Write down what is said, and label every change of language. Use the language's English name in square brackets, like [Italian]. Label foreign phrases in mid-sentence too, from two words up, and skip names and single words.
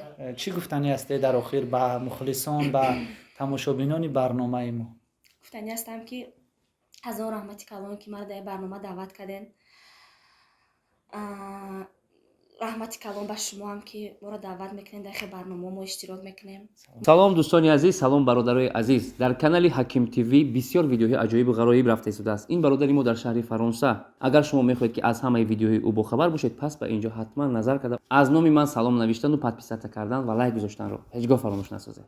[Persian] چی گفتنی هستی در آخر به مخلصان به تماشابینان برنامه ما؟ گفتنی هستم که از اون رحمتی کلان که مرا در برنامه دعوت کردین، رحمتی کلان به شما هم که ما را دعوت میکنین در برنامه ما اشتراک میکنیم. [Tajik] салом дӯстони азиз, салом бародарои азиз. дар канали Ҳаким ТВ бисёр видеоҳои аҷоибу ғароиб рафта истодааст. ин бародари мо дар шаҳри Фаронса. агар шумо мехоҳед ки аз ҳамаи видеоҳои ӯ бохабар бошед, пас ба инҷо ҳатман назар карда аз номи ман салом навиштану подписата кардан ва лайк гузоштанро ҳеҷ гоҳ фаромӯш насозед.